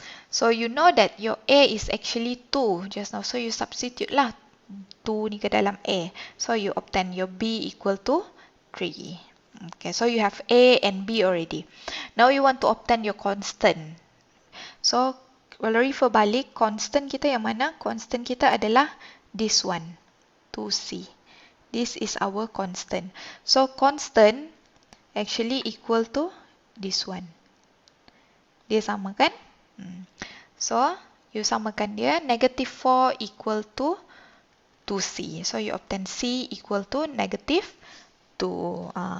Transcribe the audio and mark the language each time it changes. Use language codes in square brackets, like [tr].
[en] So you know that your a is actually 2 just now. So you substitute lah 2 [ms] ni ke dalam [en] a. So you obtain your b equal to 3. Okay, so you have a and b already. Now you want to obtain your constant. [ms] So kalau refer balik, constant kita yang mana? Constant kita adalah [en] this one. 2c. This is our constant. So, constant actually equal to this one. [ms] Dia sama kan? [en] So, you [ms] samakan dia. [en] Negative 4 equal to 2c. So, you obtain c equal to negative 2.